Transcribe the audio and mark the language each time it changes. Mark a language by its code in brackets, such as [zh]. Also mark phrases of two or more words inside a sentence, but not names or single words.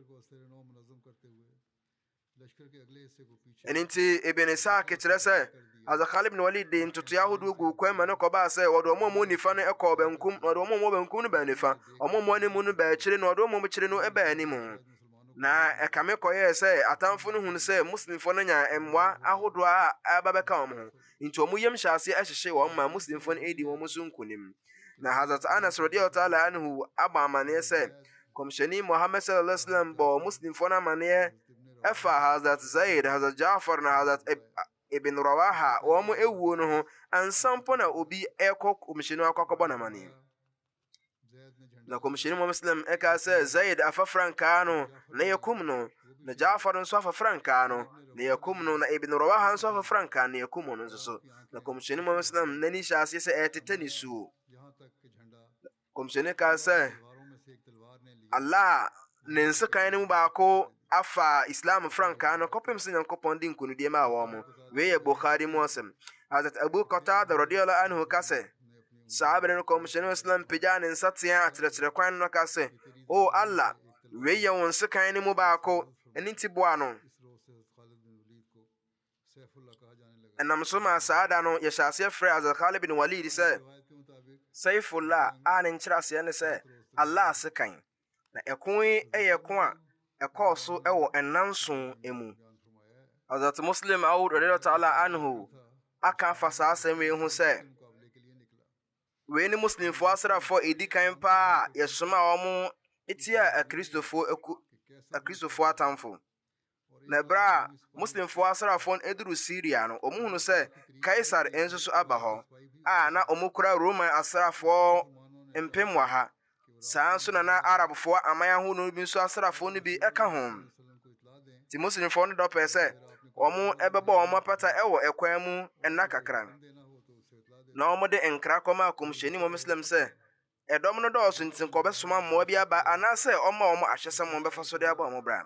[ak] ɛno nti Ibn Ishaq kyerɛ sɛ Hazrat Khalid bin Walid de ntotoeɛ ahodoɔ gu kwan ma no kɔbaa sɛ wɔde ɔmo a ɔmo nifa no ɛkɔɔ benkum na wɔde ɔmo a ɔmo benkum no baa nifa ɔmo a ɔmo anim no baa akyire na wɔde ɔmo a ɔmo akyire no ɛbaa anim na ɛkame kɔyɛɛ sɛ atamfo no hunu sɛ muslimfoɔ no nya mmoa ahodoɔ a ɛba bɛka wɔn ho nti ɔmo yam hyɛ ase ɛhyehyɛ wɔn ma muslimfoɔ no ɛdi wɔn so nkonim na Hazrat Anas [ar] رضي الله تعالى عنه [ak] aba amanneɛ sɛ kɔmhyɛni Muhammad [ar] صلى الله عليه وسلم [ak] bɔ muslimfoɔ no amanneɛ ɛfa Hazrat Zaid, Hazrat Ja'far na Hazrat Ibn Rawaha wɔn ewuo no ho ansa mpo na obi ɛkɔ kɔmhyɛni akɔkɔbɔ n'amanneɛ na kɔmhyɛni Muhammad sallam ɛka sɛ Zaid afa frankaa no na yɛkum no na Ja'far nso afa frankaa no na yɛkum no na Ibn Rawaha nso afa frankaa na yɛkum no nso so na kɔmhyɛni Muhammad sallam n'ani hyɛ aseɛ sɛ ɛtetɛ ne suo kɔmhyɛni kaa sɛ Allah ne nsekan no mu baako afa Islam frankaa no kɔpem sɛ Nyankopɔn de nkonimdie ma wɔn wei yɛ Bukhari mu asɛm. Hazrat Abu Qatada [ar] رضي الله عنه [ak] ka sɛ sahabere no kɔmhyɛni Islam pagya ne nsa tea akyerɛkyerɛ kwan no ka sɛ o Allah wei yɛ wɔn nsekan no mu baako ɛne nti boa no ɛnam so ma saa da no yɛhyɛ aseɛ frɛ Hazrat Khalid bin Walid sɛ Saifullah a ne nkyerɛaseɛ ne sɛ Allah sekan na ɛko yi ɛyɛ ɛko a ɛkɔɔ so ɛwɔ ɛnanson emu. Hazrat Muslim Aud [ar] رضي الله تعالى عنه [ak] aka afa saa asɛm yi ho sɛ wei ne muslimfoɔ asrafoɔ edi kan paa yɛsoma wɔn etia akristofoɔ atamfo na ɛberɛ a muslimfoɔ asrafoɔ eduru Syria no ɔmo hunu sɛ Kaisar nso so aba hɔ a na ɔmo kura Roman asrafoɔ 1,000 saa nso na Arabfoɔ aman ahodoɔ bi nso asrafoɔ no bi ɛka ho nti muslimfoɔ no dɔpɛ sɛ wɔn ɛbɛbɔ wɔn apata ɛwɔ ɛkwan mu ɛna kakra na wɔn de nkra kɔma kɔmhyɛni Muhammad sɛ ɛdɔm no dɔɔso nti nkɔbɛsoma mmoa bi aba anaasɛ ɔma ɔmo ahyɛ sɛ mo bɛfa so de aba ɔmo bra.